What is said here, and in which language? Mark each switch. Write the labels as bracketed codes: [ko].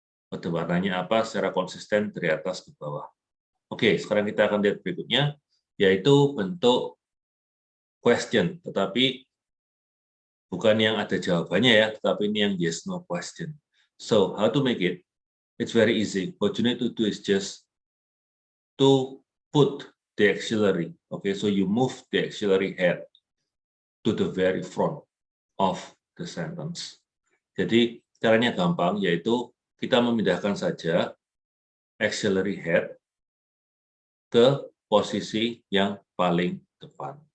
[id] Kode warnanya apa secara konsisten dari atas ke bawah. Oke, sekarang kita akan lihat berikutnya, yaitu bentuk question, tetapi bukan yang ada jawabannya ya, tetapi ini yang yes no question. [en] So, how to make it? it's very easy. What you need to do is just to put the auxiliary. Okay, so you move the auxiliary head to the very front of the sentence. [id] Jadi caranya gampang, yaitu kita memindahkan saja auxiliary head ke posisi yang paling depan.